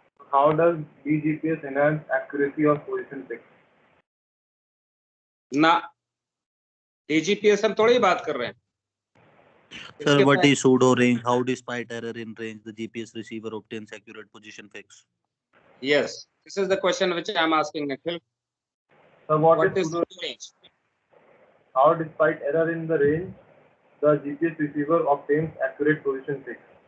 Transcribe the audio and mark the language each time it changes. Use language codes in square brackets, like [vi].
[en] How does DGPS enhance accuracy of position pick? [hi] ना DGPS हम थोड़ी बात कर रहे हैं. [en] Sir, what is pseudo range? How despite error in range the GPS receiver obtains accurate position fix? Yes, this is the question which I am asking, Nikhil. So, What is pseudo range? How, despite error in the range, the GPS receiver obtains accurate position pick?